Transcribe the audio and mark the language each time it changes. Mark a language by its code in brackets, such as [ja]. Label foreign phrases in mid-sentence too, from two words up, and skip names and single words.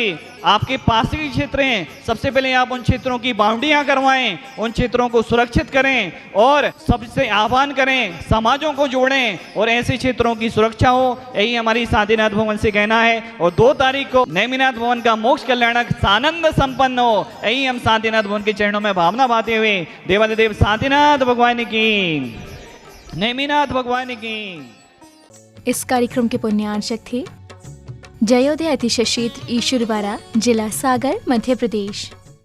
[hi] आपके पास के क्षेत्र हैं, सबसे पहले आप उन क्षेत्रों की बाउंड्रियाँ करवाएं, उन क्षेत्रों को सुरक्षित करें और सबसे आह्वान करें, समाजों को जोड़ें और ऐसे क्षेत्रों की सुरक्षा हो, यही हमारी शांतिनाथ भवन से कहना है। और 2 तारीख को नेमिनाथ भवन का मोक्ष कल्याणक सानंद संपन्न हो, यही हम शांतिनाथ भवन के चरणों में भावना भाते हुए देवादिदेव शांतिनाथ भगवान की, नेमिनाथ भगवान की। इस कार्यक्रम के पुण्यार्चक थे जयोदय अतिशय क्षेत्र ईश्वरवारा, जिला सागर, मध्य प्रदेश।